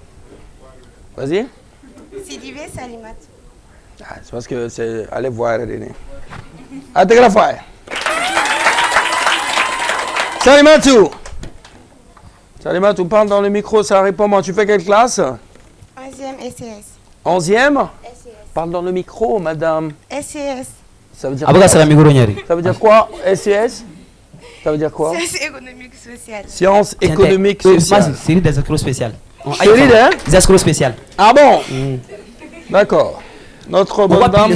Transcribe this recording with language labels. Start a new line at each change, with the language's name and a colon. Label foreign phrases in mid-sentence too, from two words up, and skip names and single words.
French: Sidibé Salimatou. Ah, c'est parce que c'est. Allez voir René. Attends la fois. Salimatou, parle dans le micro, ça répond moi. Tu fais quelle classe? 11e SCS. 11e? SCS. Parle dans le micro, madame. SCS. Ça veut dire quoi? Ça veut dire quoi? SCS? Ça veut dire quoi? Sciences économiques sociales. Sciences économiques sociales. Série des escrocs spéciales. Série des escrocs spéciales. Ah bon? D'accord. Notre bonne dame.